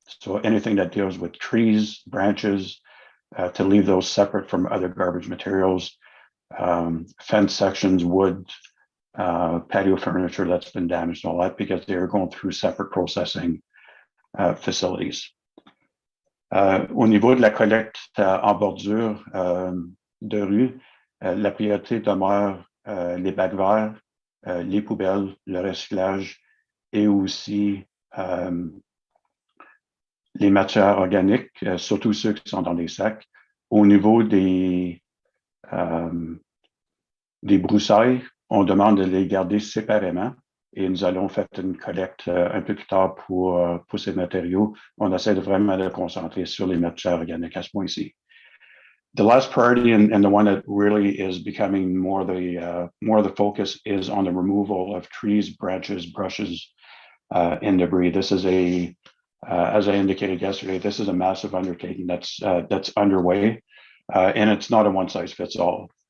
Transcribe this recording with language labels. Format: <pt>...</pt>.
<en>So anything that deals with trees, branches, to leave those separate from other garbage materials, fence sections, wood, patio furniture that's been damaged, all that, because they're going through separate processing facilities.</en> <fr>Au niveau de la collecte en bordure de rue, la priorité demeure les bacs verts, les poubelles, le recyclage et aussi les matières organiques, surtout ceux qui sont dans des sacs. Au niveau des broussailles, on demande de les garder séparément et nous allons faire une collecte un peu plus tard pour ces matériaux. On essaie de vraiment de concentrer sur les matières organiques à ce point-ci.</fr> <en>The last priority and the one that really is becoming more the focus is on the removal of trees, branches, brushes, and debris. This is as I indicated yesterday, this is a massive undertaking that's underway, and it's not a one size fits all.</en>